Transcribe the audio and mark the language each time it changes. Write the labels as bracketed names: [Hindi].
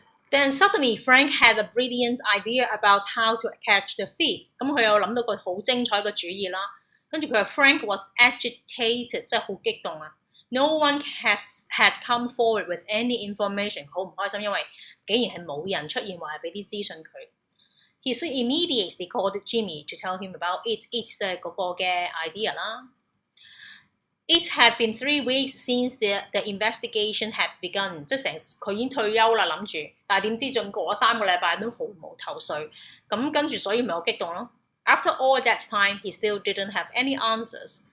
[English] Then suddenly Frank had a brilliant idea about how to catch the thief。 [Cantonese] 咁佢又諗到個好精彩嘅主意啦。跟住佢話 [English] Frank was agitated， [Cantonese] 即係好激動啊。 [English] No one had come forward with any information。 [Cantonese] 好唔開心，因為竟然係冇人出現話係俾啲資訊佢。 [English] He immediately called Jimmy to tell him about it。 [Cantonese] It 就係嗰個嘅 idea 啦。 [English] It had been 3 weeks since the investigation had begun。 [Cantonese] 即係佢已經退休啦，諗住，但係點知仲過咗3個禮拜都毫無頭緒。咁跟住所以咪好激動咯。 [English] After all that time, he still didn't have any answers。